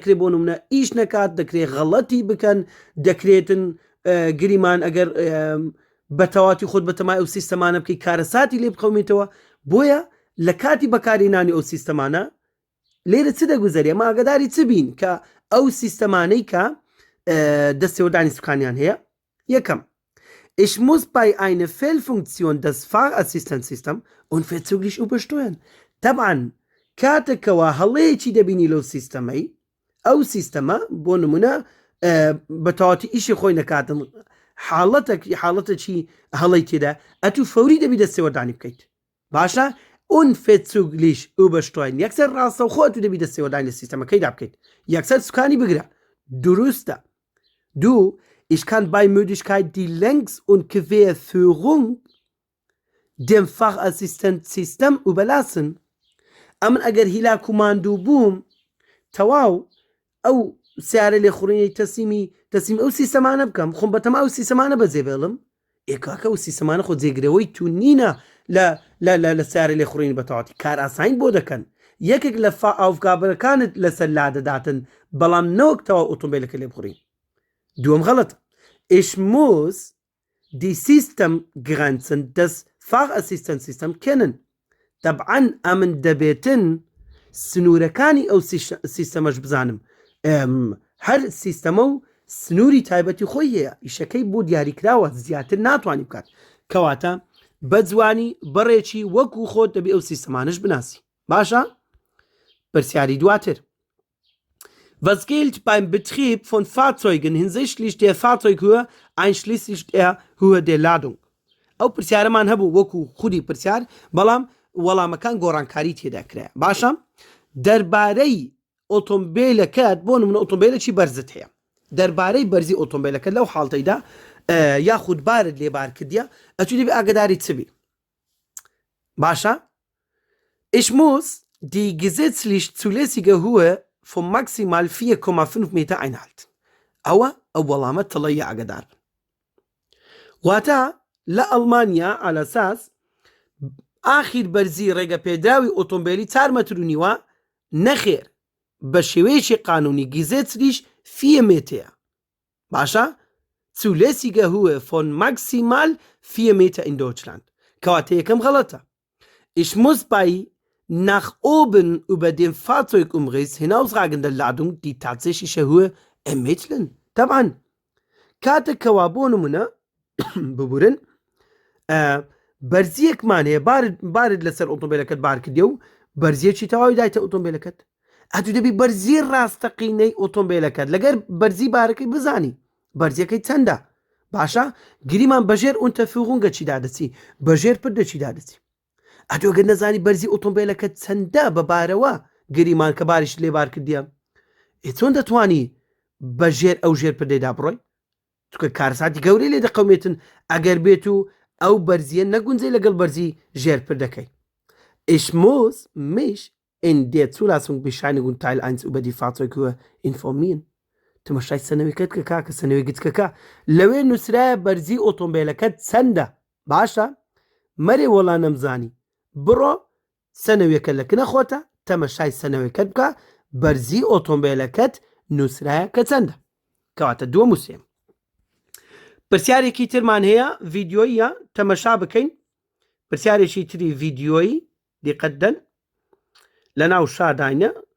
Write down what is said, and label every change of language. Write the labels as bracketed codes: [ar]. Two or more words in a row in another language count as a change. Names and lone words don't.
[ckb] بۆ نمونە ئیش نەکات دەکرێت غەڵەتی بکەن دەکرێتن گریمان ئەگەر بە تەواتی خۆت بەتەمای ئەو سیستەمانە بکەی کارەساتی لێ بخەومێتەوە بۆیە لە کاتی بەکارهێنانی ئەو سیستەمانە لێرە چ دەگوزەری ئەمە ئاگاداری چ بین کە ئەو سیستەمانەی کە دەستێوەدانی سوکانیان هەیە یەکەم [de] Ich muss bei einer Fehlfunktion des Fahrassistenzsystem unverzüglich übersteuern. [ckb] طبعا کاتێکەوە هەڵەیەکی دەبینی لەو سیستەمەی ئەو سیستەمە بۆ نمونە بەتەواتی ئیشی خۆی نەکاتن حاڵەتێکی هەڵەی تێدا ئەتو فەوری دەبی دەستێوەدانی بکەیت باشە [de] unverzüglich übersteuern [ckb] یەکسەر ڕاستەوخۆ تو دەبی دەستێوەدانی لە سیستەمەکەیدا بکەیت یەکسەر سوکانی بگرە دروستە دوو [de] Ich kann bei Möglichkeit die Längs- und Querführung dem Fachassistenzsystem überlassen. [ckb] ئەمن ئەگەر هیلاک و ماندوو بووم تەواو ئەو سیارە لێخوڕینەی تەسلیم ئەو سیستەمانە بکەم خۆم بەتەما ئەو سیستەمانە بەجێ بێڵم ئێکاکە ئەو سیستەمانە خۆ جێگرەوەی تو نینە لە سیارە لێخوڕینی بەتەواتی کار ئاساین بۆ دەکەن یەکێک لە ئاوگابەکانت لەسەر لادەداتن بەڵام نەوەک تەواو ئۆتۆمبیلەکە لێ بخوڕین دوم غلط. [de] Ich muss die Systemgrenzen des Fachassistenzsystems kennen. [ckb] طبعا ئەمن دەبێتن سنوورەکانی ئەو سیستەمەش بزانم هەر سیستەمە و سنووری تایبەتی خۆی هەیە ئیشەکەی بۆ دیاریکراوە زیاتر ناتوانانی بکات کەواتە بە جوانی بەڕێکی وەکو خۆت دەبێ ئەو سیستەمانش بناسی باشە پرسیاری دواتر [de] Was gilt beim Betrieb von Fahrzeugen hinsichtlich der Fahrzeughöhe einschließlich der Höhe der Ladung? [ckb] ئەو پرسیارەمان هەبوو وەکو خودی پرسیار بەڵام وەڵامەکان گۆڕانکاری تێدا کرا باشە دەربارەی ئۆتۆمبیلەکەت بۆ نمونە ئۆتۆمبیلێکی بەرزت هەیە دەربارەی بەرزی ئۆتۆمبیلەکە لەو حاڵتەیدا یاخود بارت لێبار کردیە ئەچوو دەبێ ئاگداری چبی باشە [de] Ich muss die gesetzlich zulässige Höhe von maximal 4,5 Meter einhalten. [ckb] ئەوە ئەو وەڵامە تڵەیە ئاگدار بن واتە لە ئەڵمانیا على ئەساس ئاخیر بەرزی ڕێگە پێدراوی ئۆتۆمبیلی 4 مەتر و نیوە نەخێر بە شێوەیەکی قانونی [de] gesetzlich 4 Meter باشە zulässige Höhe von maximal 4 Meter in Deutschland [ckb] کەواتە یەکەم غەڵەتە [de] Ich muss bei nach oben über dem Fahrzeugumriss hinausragende Ladung die tatsächliche Höhe ermitteln. [ckb] طبعا کاتێکەوە بۆ نمونە ببورن بەرزیەکمان هەیە بارت لەسەر ئۆتۆمبیلەکەت بار کردی و بەرزیەکی تەواوی دایتە ئۆتۆمبیلەکەت ئەتو دەبی بەرزی ڕاستەقینەی ئۆتۆمبیلەکەت لەگەر بەرزی بارەکەی بزانی بەرزیەکەی چەندە باشە گریمان بەژێر ئونتەفیغونگە چیدا دەچی بەژێر پردە چیدا دەچی ئەتۆگە نەزانی بەرزی ئۆتۆمبیلەکەت چەندە بەبارەوە گریمان کە باریش لێبار کردیە چۆن دەتوانی بەژێر ئەو ژێر پردەیدا بڕۆی چکە کارساتی گەورەی لێ دەقەومێتن ئەگەر بێت و ئەو بەرزیە نەگونجێ لەگەڵ بەرزی ژێر پردەکەی [de] Ich muss mich in der Zulassungsbescheinigung Teil 1 über die Fahrzeughöhe informieren. [ckb] تماشای سنەوەیەکەت کە کاکە سنەوەیەکت کەکە لەوێ نووسرایە بەرزی ئۆتۆمبیلەکەت چەندە باشە مەرێ وەڵا نەمزانی بڕۆ سنەوەیەکە لە کنەخۆتە تەمەشای سنەوەیەکەت بکە بەرزی ئۆتۆمبیلەکەت نووسرایە کە چەندە کەواتە دووە موسێم پرسیارێکی ترمان هەیە ڤیدیۆیە تەمەشا بکەین پرسیارێکی تری ڤیدیۆیی دیقەتدەن لە ناو شاداینە